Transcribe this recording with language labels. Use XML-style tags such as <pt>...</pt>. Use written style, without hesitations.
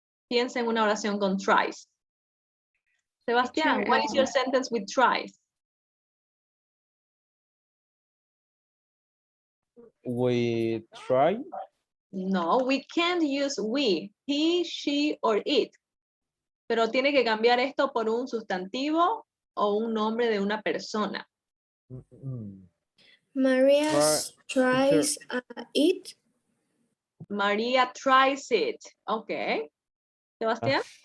<es>Piensa en una oración con tries.</es> <en>Sebastián, what is your sentence with tries? We try. No, we can't use we, he, she, or it.</en> <es>Pero tiene que cambiar esto por un sustantivo o un nombre de una persona.</es> <en>Maria tries it. María tries it. Okay. Sebastián?</en>